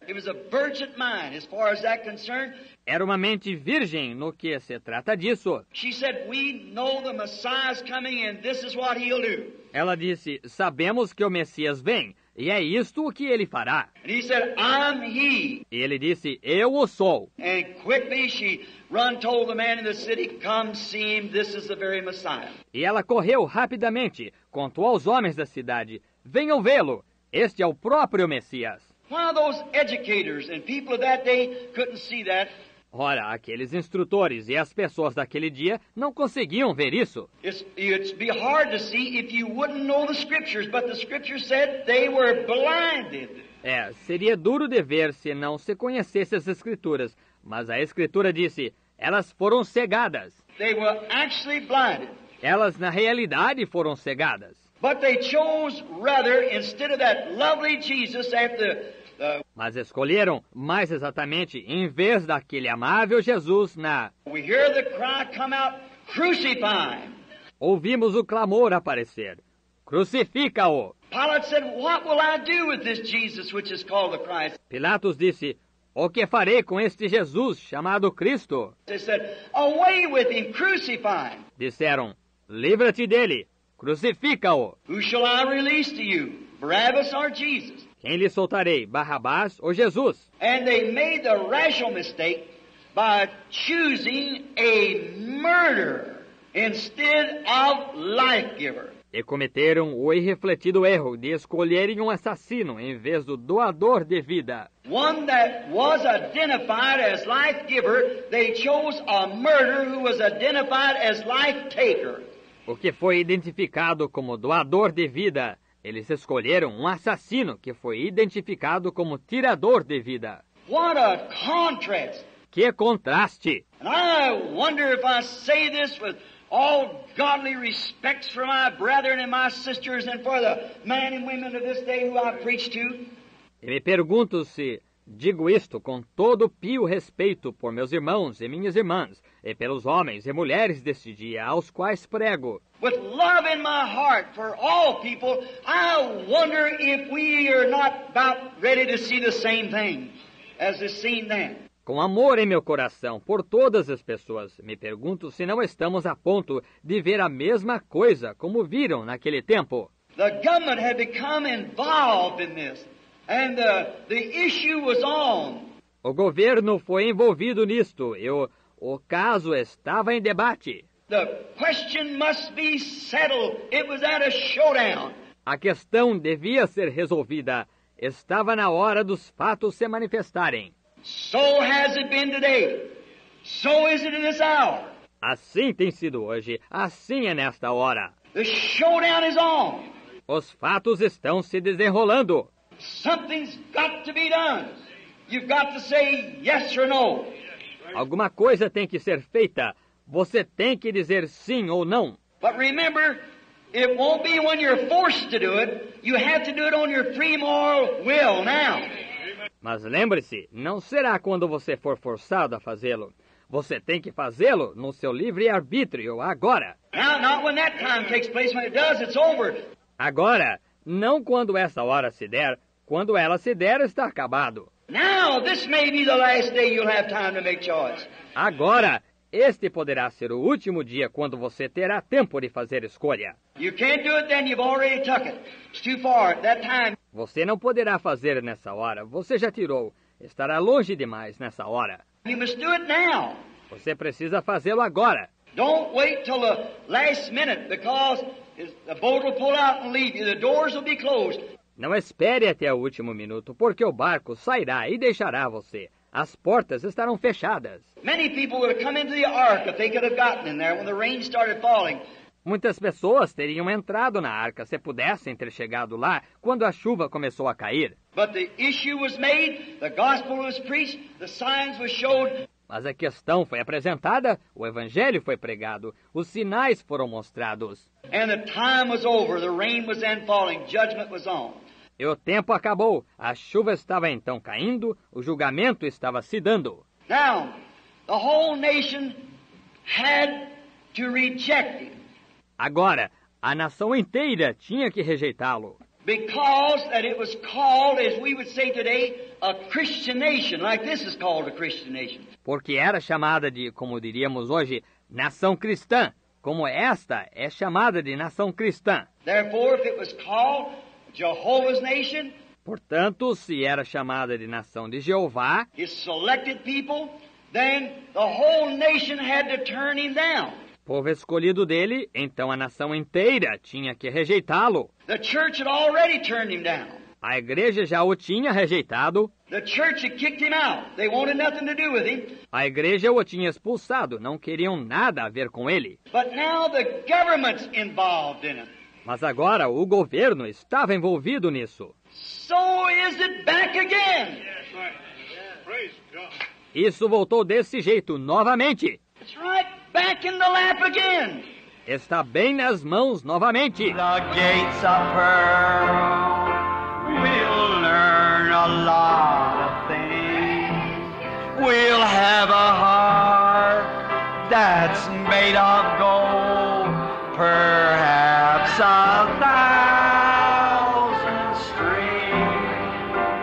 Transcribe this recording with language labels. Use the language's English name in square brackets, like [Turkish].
[English] It was a virgin mind as far as that concerned. [Portuguese] Era uma mente virgem no que se trata disso. [English] She said, we know the Messiah's coming and this is what he'll do. [Portuguese] Ela disse, sabemos que o Messias vem, e é isto o que ele fará. [English] And he said, I'm he. [Portuguese] E ele disse, eu o sou. [English] And quickly she told the man in the city, come see him, this is the very Messiah. [Portuguese] E ela correu rapidamente, contou aos homens da cidade, venham vê-lo, este é o próprio Messias. [English] Why those educators and people of that day couldn't see that, [Portuguese] Ora, aqueles instrutores e as pessoas daquele dia não conseguiam ver isso. [English] It'd be hard to see if you wouldn't know the Scriptures, but the Scriptures said they were blinded. [Portuguese] Seria duro de ver se não se conhecesse as Escrituras, mas a Escritura disse, elas foram cegadas. [English] They were actually blinded. [Portuguese] Elas, na realidade, foram cegadas. [English] But they chose rather, instead of that lovely Jesus at [Portuguese] Mas escolheram, mais exatamente, em vez daquele amável Jesus [English] we hear the cry come out, crucify him. [Portuguese] Ouvimos o clamor aparecer. Crucifica-o! [English] Pilate said, what will I do with this Jesus which is called the Christ? [Portuguese] Pilatos disse, o que farei com este Jesus chamado Cristo? [English] They said, away with him, crucify him. [Portuguese] Disseram, livra-te dele, crucifica-o! [English] Who shall I release to you, Barabbas or Jesus? [Portuguese] Quem lhe soltarei, Barrabás ou Jesus? [English] And they made the rational mistake by choosing a murderer instead of life-giver. [Portuguese] E cometeram o irrefletido erro de escolherem um assassino em vez do doador de vida. [English] One that was identified as life-giver, they chose a murderer who was identified as life-taker. [Portuguese] O que foi identificado como doador de vida, eles escolheram um assassino que foi identificado como tirador de vida. [English] What a contrast! [Portuguese] Que contraste! [English] And I wonder if I say this with all godly respects for my brethren and my sisters and for the men and women of this day who I preach to. [Portuguese] E me pergunto se digo isto com todo pio respeito por meus irmãos e minhas irmãs, e pelos homens e mulheres deste dia aos quais prego. [English] With love in my heart for all people, I wonder if we are not about ready to see the same thing as is seen then. [Portuguese] Com amor em meu coração por todas as pessoas, me pergunto se não estamos a ponto de ver a mesma coisa como viram naquele tempo. [English] The government had become involved in this, and the issue was on. [Portuguese] O governo foi envolvido nisto e o caso estava em debate. [English] The question must be settled. It was at a showdown. [Portuguese] A questão devia ser resolvida. Estava na hora dos fatos se manifestarem. [English] So has it been today. So is it in this hour. [Portuguese] Assim tem sido hoje. Assim é nesta hora. [English] The showdown is on. [Portuguese] Os fatos estão se desenrolando. [English] Something's got to be done. You've got to say yes or no. [Portuguese] Alguma coisa tem que ser feita. Você tem que dizer sim ou não. [English] But remember, it won't be when you're forced to do it. You have to do it on your free moral will now. [Portuguese] Mas lembre-se, não será quando você for forçado a fazê-lo. Você tem que fazê-lo no seu livre-arbítrio agora. [English] Now, not when that time takes place. When it does, it's over. [Portuguese] Agora, não quando essa hora se der. Quando ela se der, está acabado. [English] Now, this may be the last day you'll have time to make choice. [Portuguese] Agora, este poderá ser o último dia quando você terá tempo de fazer escolha. [English] You can't do it then, you've already took it. It's too far at that time. [Portuguese] Você não poderá fazer nessa hora. Você já tirou. Estará longe demais nessa hora. [English] You must do it now. [Portuguese] Você precisa fazê-lo agora. [English] Don't wait till the last minute, because the boat will pull out and leave you. The doors will be closed. [Portuguese] Não espere até o último minuto, porque o barco sairá e deixará você. As portas estarão fechadas. [English] Many people would have come into the ark if they could have gotten in there when the rain started falling. [Portuguese] Muitas pessoas teriam entrado na arca se pudessem ter chegado lá quando a chuva começou a cair. [English] But the issue was made, the gospel was preached, the signs were showed. [Portuguese] Mas a questão foi apresentada, o evangelho foi pregado, os sinais foram mostrados. [English] And the time was over, the rain was then falling, judgment was on. [Portuguese] E o tempo acabou, a chuva estava então caindo, o julgamento estava se dando. [English] Now, the whole nation had to reject him. [Portuguese] Agora, a nação inteira tinha que rejeitá-lo. [English] Because that it was called, as we would say today, a Christian nation, like this is called a Christian nation. [Portuguese] Porque era chamada de, como diríamos hoje, nação cristã, como esta é chamada de nação cristã. [English] Therefore, if it was called Jehovah's nation, [Portuguese] portanto, se era chamada de nação de Jeová, [English] his selected people, then the whole nation had to turn him down. [Portuguese] Povo escolhido dele, então a nação inteira tinha que rejeitá-lo. [English] The church had already turned him down. [Portuguese] A igreja já o tinha rejeitado. [English] The church had kicked him out. They wanted nothing to do with him. [Portuguese] A igreja o tinha expulsado, não queriam nada a ver com ele. [English] But now the government's involved in it. [Portuguese] Mas agora o governo estava envolvido nisso. [English] So is it back again. Yes, right. Praise God. [Portuguese] Isso voltou desse jeito novamente. [English] It's right back in the lap again. [Portuguese] Está bem nas mãos novamente. [English] The gates of pearl will learn a lot of things. We'll have a heart that's made of gold, perhaps 1,000 strings.